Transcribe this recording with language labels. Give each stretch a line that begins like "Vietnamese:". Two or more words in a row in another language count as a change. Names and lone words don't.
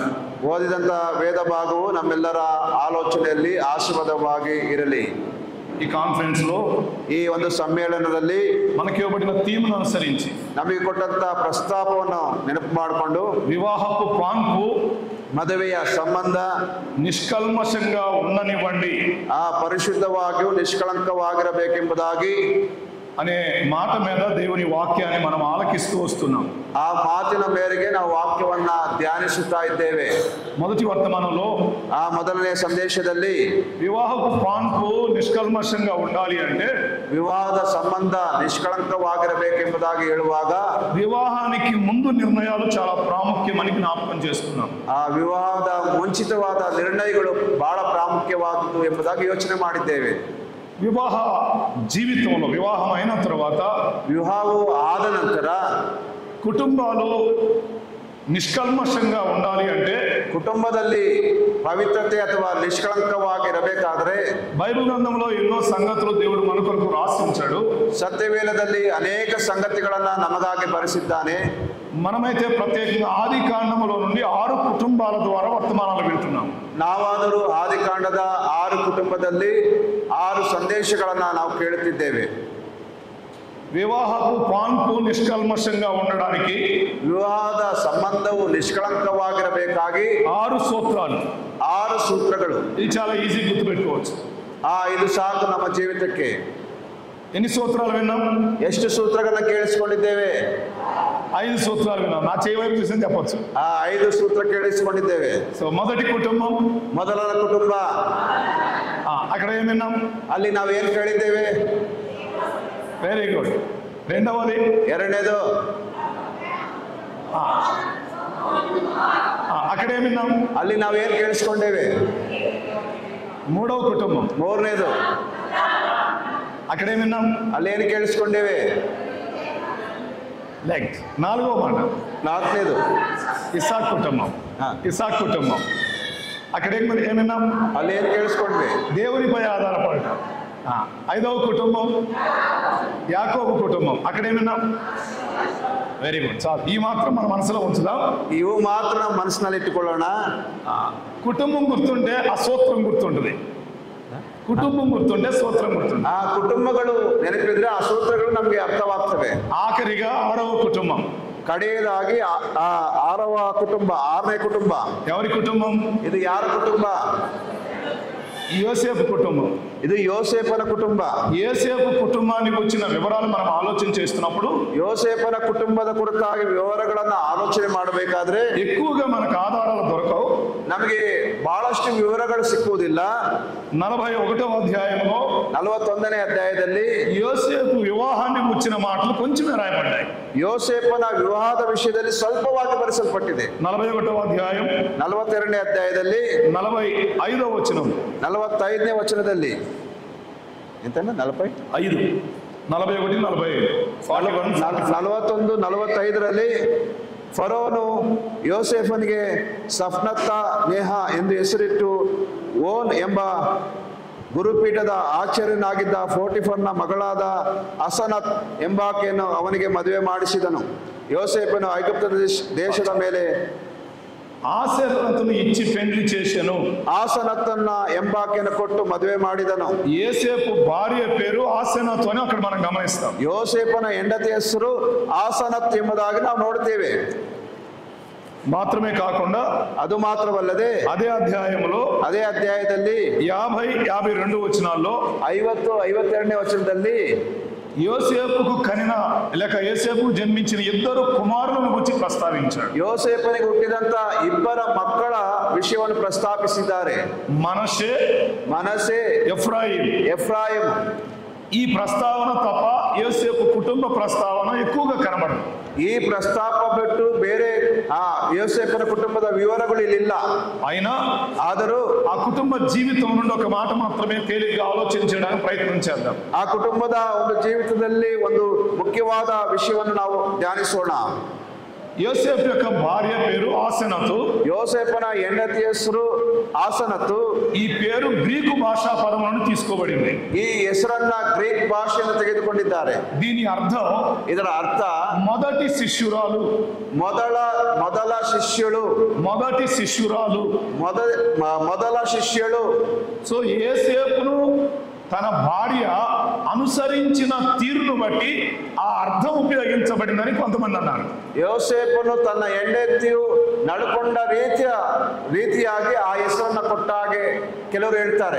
Kannada: ಓದಿದಂಥ ವೇದ ಭಾಗವು ನಮ್ಮೆಲ್ಲರ ಆಲೋಚನೆಯಲ್ಲಿ ಆಶೀರ್ವಾದವಾಗಿ ಇರಲಿ.
Telugu: ఈ కాన్ఫరెన్స్ లో
Kannada: ಈ ಒಂದು ಸಮ್ಮೇಳನದಲ್ಲಿ
Telugu: మనకి ఇవ్వబడిన థీమ్ను అనుసరించి
Kannada: ನಮಗೆ ಕೊಟ್ಟಂತ ಪ್ರಸ್ತಾಪವನ್ನು ನೆನಪು ಮಾಡಿಕೊಂಡು
Telugu: వివాహపు పాన్పు
Kannada: ಮದುವೆಯ ಸಂಬಂಧ
Telugu: నిష్కల్మషంగా ఉండనివ్వండి,
Kannada: ಪರಿಶುದ್ಧವಾಗಿಯೂ ನಿಷ್ಕಳಂಕವಾಗಿರಬೇಕೆಂಬುದಾಗಿ
Telugu: అనే మాట మీద దేవుని వాక్యాన్ని మనం ఆలకిస్తూ వస్తున్నాం.
Kannada: ಆ ಮಾತಿನ ಮೇರೆಗೆ ನಾವು ವಾಕ್ಯವನ್ನ ಧ್ಯಾನಿಸುತ್ತಾ ಇದ್ದೇವೆ.
Telugu: మొదటి వర్తమానంలో
Kannada: ಮೊದಲನೇ ಸಂದೇಶದಲ್ಲಿ
Telugu: వివాహపు పాన్పు నిష్కల్మషంగా ఉండాలి అంటే
Kannada: ವಿವಾಹದ ಸಂಬಂಧ ನಿಷ್ಕಳಂಕವಾಗಿರಬೇಕೆಂಬುದಾಗಿ ಹೇಳುವಾಗ
Telugu: వివాహానికి ముందు నిర్ణయాలు చాలా ప్రాముఖ్యమని జ్ఞాపకం చేస్తున్నాం.
Kannada: ವಿವಾಹದ ಮುಂಚಿತವಾದ ನಿರ್ಣಯಗಳು ಬಹಳ ಪ್ರಾಮುಖ್ಯವಾದದ್ದು ಎಂಬುದಾಗಿ ಯೋಚನೆ ಮಾಡಿದ್ದೇವೆ.
Telugu: వివాహ జీవితంలో వివాహం అయిన తర్వాత
Kannada: వివాహం ఆದ ನಂತರ
Telugu: కుటుంబాలు నిష్కల్మషంగా ఉండాలి అంటే
Kannada: కుటుంబದಲ್ಲಿ పవిత్రತೆ ಅಥವಾ నిష్కళంకವಾಗಿರಬೇಕಾದರೆ
Telugu: బైబిల్ గ్రంథంలో ఎన్నో సంగతులు దేవుడు మన కొరకు రాసి ఉంచాడు.
Kannada: సత్యవేదದಲ್ಲಿ ಅನೇಕ ಸಂಗತಿಗಳನ್ನ ನಮಗಾಗಿ ಬರೆಸಿದ್ದಾನೆ.
Telugu: మనమైతే ప్రత్యేకంగా ఆది కాండములో నుండి 6 కుటుంబాల ద్వారా వర్తమానాలు వింటున్నాం.
Kannada: ನಾವಾದರೂ ಆದಿಕಾಂಡದ 6 ಕುಟುಂಬದಲ್ಲಿ 6 ಸಂದೇಶಗಳನ್ನ ನಾವು ಕೇಳುತ್ತಿದ್ದೇವೆ.
Telugu: వివాహపు పాన్పు నిష్కల్మషంగా ఉండడానికి
Kannada: ವಿವಾಹದ ಸಂಬಂಧವು ನಿಷ್ಕಳಂಕವಾಗಿರಬೇಕಾಗಿ
Telugu: 6 సూత్రాలు,
Kannada: 6 సూత్రಗಳು.
Telugu: ఇది చాలా ఈజీ గుర్తుపెట్టుకోవచ్చు.
Kannada: ಇದು ಸಾಕು ನಮ್ಮ ಜೀವಿತಕ್ಕೆ.
Telugu: ఎన్ని సూత్రాలు విన్నాం?
Kannada: ಎಷ್ಟು ಸೂತ್ರಗಳನ್ನ ಕೇಳಿಸಿಕೊಂಡಿದ್ದೇವೆ?
Telugu: 5 సూత్రాలు విన్నాం. నా చేయి వైపు చూసి చెప్పొచ్చు.
Kannada: 5 సూತ್ರ ಕೇಳಿಸಿಕೊಂಡಿದ್ದೇವೆ.
Telugu: సో మొదటి కుటుంబం,
Kannada: ಮೊದಲ ಕುಟುಂಬ.
Telugu: అక్కడ ఏం విన్నాం?
Kannada: ಅಲ್ಲಿ ನಾವು ಏನು ಕೇಳಿದ್ದೇವೆ?
English: very good.
Telugu: రెండవది,
Kannada: ಎರಡನೇದು
Telugu: అక్కడ ఏం విన్నాం?
Kannada: ಅಲ್ಲಿ ನಾವು ಏನು ಕೇಳಿಸಿಕೊಂಡೇವೆ?
Telugu: మూడవ కుటుంబం.
Kannada: ಮೂರನೇದು
Telugu: అక్కడ ఏం విన్నాం?
Kannada: ಅಲ್ಲಿ ಏನು ಕೇಳಿಸಿಕೊಂಡೇವೆ?
Telugu: నెక్స్ట్ నాలుగో మాట,
Kannada: ನಾಲ್ಕನೇದು
Telugu: ఇస్సాకు కుటుంబం. ఇస్సాకు కుటుంబం అక్కడ ఏం విన్నాం?
Kannada: ಅಲ್ಲಿ ಏನು ಕೇಳಿಸ್ಕೊಂಡ್ವಿ?
Telugu: దేవునిపై ఆధారపడటం. 5వ కుటుంబం యాకోబు కుటుంబం. అక్కడ ఏం విన్నాం?
English: very good.
Telugu: చాలు, ఈ మాత్రం మన మనసులో ఉంచుదాం.
Kannada: ಇವು ಮಾತ್ರ ನಾವು ಮನಸ್ಸಿನಲ್ಲಿ ಇಟ್ಟುಕೊಳ್ಳೋಣ.
Telugu: కుటుంబం గుర్తుంటే ఆ సూత్రం గుర్తుంటుంది. కుటుంబం గుర్తుంటే సూత్రం గుర్తుంది.
Kannada: ಆ ಕುಟುಂಬಗಳು ನೆನಪಿದ್ರೆ ಆ ಸೂತ್ರಗಳು ನಮಗೆ ಅರ್ಥವಾಗ್ತವೆ.
Telugu: ఆఖరిగా 6వ కుటుంబం.
Kannada: ಕಡೆಯದಾಗಿ ಆರವ ಕುಟುಂಬ, 6ನೇ ಕುಟುಂಬ.
Telugu: ఎవరి కుటుంబం?
Kannada: ಇದು ಯಾರ ಕುಟುಂಬ?
Telugu: యోసేపు కుటుంబం.
Kannada: ಇದು ಯೋಸೇಫನ ಕುಟುಂಬ.
Telugu: యోసేపు కుటుంబానికి వచ్చిన వివరాలు మనం ఆలోచన చేస్తున్నప్పుడు
Kannada: ಯೋಸೇಫನ ಕುಟುಂಬದ ಕುರಿತಾಗಿ ವಿವರಗಳನ್ನ ಆಲೋಚನೆ ಮಾಡಬೇಕಾದ್ರೆ
Telugu: ఎక్కువగా మనకు ఆధారాలు దొరకవు.
Kannada: ನಮಗೆ ಬಹಳಷ್ಟು ವಿವರಗಳು ಸಿಕ್ಕುವುದಿಲ್ಲ.
Telugu: 41వ అధ్యాయంలో
Kannada: 41ನೇ ಅಧ್ಯಾಯದಲ್ಲಿ
Telugu: యోసేపు వివాహాన్ని వచ్చిన మాటలు కొంచెమే రాయబడ్డాయి.
Kannada: ಯೋಸೇಫನ ವಿವಾಹದ ವಿಷಯದಲ್ಲಿ ಸ್ವಲ್ಪವಾಗಿ ಬರೆಸಲ್ಪಟ್ಟಿದೆ.
Telugu: 41వ అధ్యాయం
Kannada: 42ನೇ ಅಧ್ಯಾಯದಲ್ಲಿ
Telugu: 45వ వచనం,
Kannada: 45ನೇ ವಚನದಲ್ಲಿ ಎಂತನ 45 41 45 41 45ರಲ್ಲಿ ಫರೋನು ಯೋಸೇಫನಿಗೆ ಸಫ್ನತ್ತ ನೇಹ ಎಂದು ಹೆಸರಿಟ್ಟು ಓನ್ ಎಂಬ ಗುರುಪೀಠದ ಆಚಾರ್ಯನಾಗಿದ್ದ ಪೋಟಿಫರ್ನ ಮಗಳಾದ ಅಸನತ್ ಎಂಬಾಕೆಯನ್ನು ಅವನಿಗೆ ಮದುವೆ ಮಾಡಿಸಿದನು. ಯೋಸೇಫನು ಐಗುಪ್ತ ದೇಶದ ಮೇಲೆ
Telugu: ఆసనత్తును ఇచ్చి పెండ్లి చేసెను.
Kannada: ಆಸನತ್ತನ್ನ ಎಂಬಾಕೆನ ಕೊಟ್ಟು ಮದುವೆ ಮಾಡಿದನು.
Telugu: యోసేపు భార్య పేరు ఆసనత్తు అని అక్కడ మనం గమనిస్తాం.
Kannada: ಯೋಸೇಫನ ಹೆಂಡತಿ ಹೆಸರು ಆಸನತ್ ಎಂಬುದಾಗಿ ನಾವು ನೋಡ್ತೇವೆ.
Telugu: మాత్రమే కాకుండా
Kannada: ಅದು ಮಾತ್ರವಲ್ಲದೆ
Telugu: అదే అధ్యాయದಲ್ಲಿ 50-52 వచనాల్లో
Kannada: 50-52ನೇ వచనದಲ್ಲಿ
Telugu: యోసేపుకు కనిన లేక యోసేపుకు జన్మించిన 2 కుమారులను గురించి ప్రస్తావించాడు.
Kannada: ಯೋಸೇಫನಿಗೆ ಹುಟ್ಟಿದಂತ 2 ಮಕ್ಕಳ ವಿಷಯವನ್ನು ಪ್ರಸ್ತಾಪಿಸಿದ್ದಾರೆ.
Telugu: మనషే ఎఫ్రాయిం. ఈ ప్రస్తావన తప్ప యోసేపు కుటుంబ ప్రస్తావన ఎక్కువగా కనబడదు.
Kannada: ಈ ಪ್ರಸ್ತಾಪ ಬಿಟ್ಟು ಬೇರೆ ಯೋಸೇಫನ ಕುಟುಂಬದ ವಿವರಗಳು ಇಲ್ಲಿಲ್ಲ. ಆದರೂ ಆ ಕುಟುಂಬ
Telugu: జీవితం నుండి ఒక మాట మాత్రమే తేలిగ్గా ఆలోచించడానికి ప్రయత్నం చేద్దాం.
Kannada: ಆ ಕುಟುಂಬದ ಒಂದು ಜೀವಿತದಲ್ಲಿ ಒಂದು ಮುಖ್ಯವಾದ ವಿಷಯವನ್ನು ನಾವು ಧ್ಯಾನಿಸೋಣ.
Telugu: యోసేపు యొక్క భార్య పేరు ఆసనతు.
Kannada: యోసేఫన ಹೆಂಡತಿ ಹೆಸರು ಆಸನತು.
Telugu: ఈ పేరు గ్రీకు భాషా పదం నుండి తీసుకోబడింది.
Kannada: ಈ ಹೆಸರನ್ನ ಗ್ರೀಕ್ ಭಾಷೆಯಿಂದ ತೆಗೆದುಕೊಂಡಿದ್ದಾರೆ.
Telugu: దీని అర్థం,
Kannada: ಇದರ ಅರ್ಥ
Telugu: మొదటి శిష్యురాలు.
Kannada: ಮೊದಲ ಶಿಷ್ಯಳು.
Telugu: మొదటి శిష్యురాలు,
Kannada: ಮೊದಲ ಶಿಷ್ಯಳು.
Telugu: సో యోసేపును తన భార్య అనుసరించిన తీరును బట్టి ఆ అర్థం ఉపయోగించబడిందని కొంతమంది అన్నారు.
Kannada: ಯೋಸೇಫನು ತನ್ನ ಹೆಂಡತಿಯು ನಡ್ಕೊಂಡ ರೀತಿಯಾಗಿ ಆ ಹೆಸರನ್ನ ಕೊಟ್ಟ ಹಾಗೆ ಕೆಲವರು ಹೇಳ್ತಾರೆ.